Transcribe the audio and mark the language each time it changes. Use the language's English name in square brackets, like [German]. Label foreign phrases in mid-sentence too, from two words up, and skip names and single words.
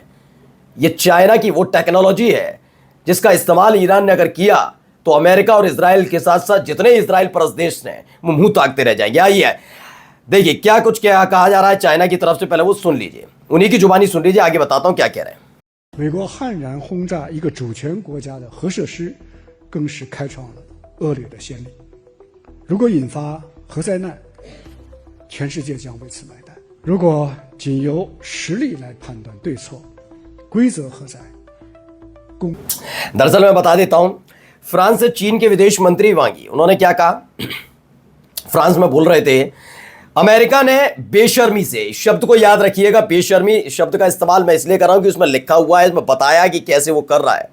[Hindi] ये चाइना की वो टेक्नोलॉजी है जिसका इस्तेमाल ईरान ने अगर किया तो अमेरिका और इजराइल के साथ साथ जितने इजराइल परस्त देश हैं वो मुंह ताकते रह जाएंगे। यही है। देखिए क्या कहा जा रहा है चाइना की तरफ से, पहले वो सुन लीजिए, उन्हीं की जुबानी सुन लीजिए, आगे बताता हूं क्या कह रहे हैं। [Chinese] 美国悍然轰炸一个主权国家的核设施，更是开创了恶劣的先例。如果引发核灾难，全世界将为此买单。如果仅由实力来判断对错，规则何在？ [Hindi] दरअसल मैं बता देता हूं, फ्रांस से चीन के विदेश मंत्री वांगी, उन्होंने क्या कहा? फ्रांस में बोल रहे थे, अमेरिका ने बेशर्मी से, शब्द को याद रखिएगा, बेशर्मी शब्द का इस्तेमाल मैं इसलिए कर रहा हूं कि उसमें लिखा हुआ है, इसमें बताया कि कैसे वो कर रहा है।